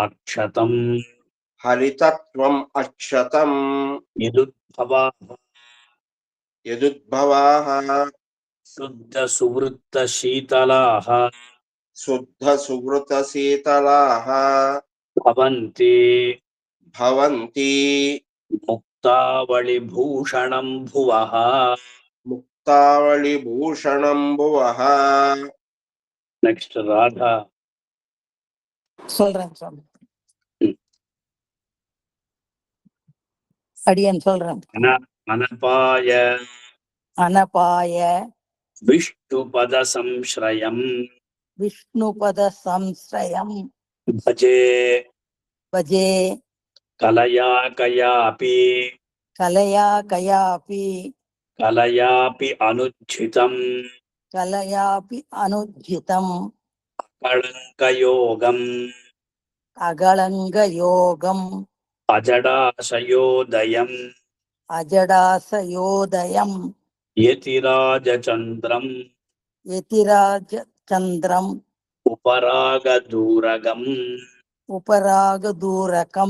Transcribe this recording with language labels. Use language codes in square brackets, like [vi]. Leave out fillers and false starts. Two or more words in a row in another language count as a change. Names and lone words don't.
[sa] అక్షతం యదుద్భవాః శుద్ధ సువృత్త శీతలాః భవంతి ముక్తావళి భూషణం భువః. [te] నెక్స్ట్ రాధా. [ta] சொல்றேன் சாமி. அடியன் சொல்றேன். [sa] అనపాయ విష్ణుపద సంశ్రయం భజే కలయాకయాపి అనుజ్జితం అగళంగయోగం అజడాశయోదయం యతిరాజచంద్రం ఉపరాగదూరకం.